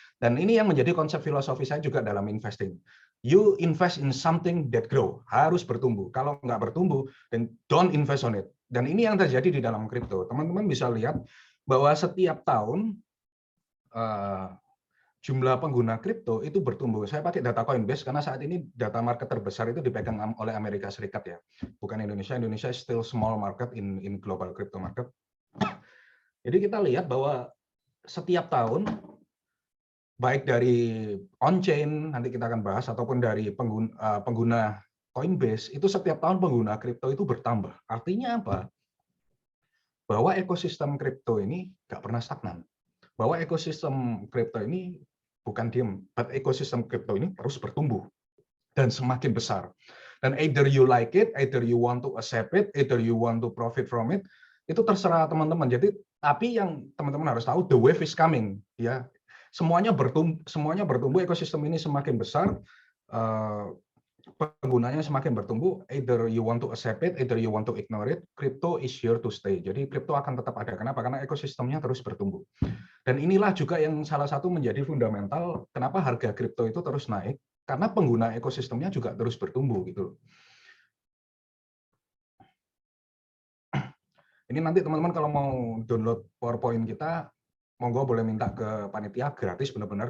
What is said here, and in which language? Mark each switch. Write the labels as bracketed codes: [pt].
[id] Dan ini yang menjadi konsep filosofi saya juga dalam investing. [en] You invest in something that grow, [id] harus bertumbuh. Kalau nggak bertumbuh, [en] then don't invest on it. [id] Dan ini yang terjadi di dalam kripto. Teman-teman bisa lihat bahwa setiap tahun jumlah pengguna kripto itu bertumbuh. Saya pakai data Coinbase karena saat ini data market terbesar itu dipegang oleh Amerika Serikat ya, bukan Indonesia. [en] Indonesia still small market in global crypto market. [id] Jadi kita lihat bahwa setiap tahun baik dari on-chain, nanti kita akan bahas, ataupun dari pengguna Coinbase, itu setiap tahun pengguna kripto itu bertambah. Artinya apa? Bahwa ekosistem kripto ini nggak pernah stagnan. Bahwa ekosistem kripto ini bukan diem, but ekosistem kripto ini terus bertumbuh dan semakin besar. [en] Dan either you like it, either you want to accept it, either you want to profit from it, [id] itu terserah teman-teman. Jadi tapi yang teman-teman harus tahu, [en] the wave is coming, [id] ya. Semuanya bertumbuh, ekosistem ini semakin besar, penggunanya semakin bertumbuh. [en] Either you want to accept it, either you want to ignore it. Crypto is here to stay. [id] Jadi crypto akan tetap ada. Kenapa? Karena ekosistemnya terus bertumbuh. Dan inilah juga yang salah satu menjadi fundamental kenapa harga kripto itu terus naik. Karena pengguna ekosistemnya juga terus bertumbuh gitu. Ini nanti teman-teman kalau mau download PowerPoint kita, monggo boleh minta ke panitia, gratis benar-benar.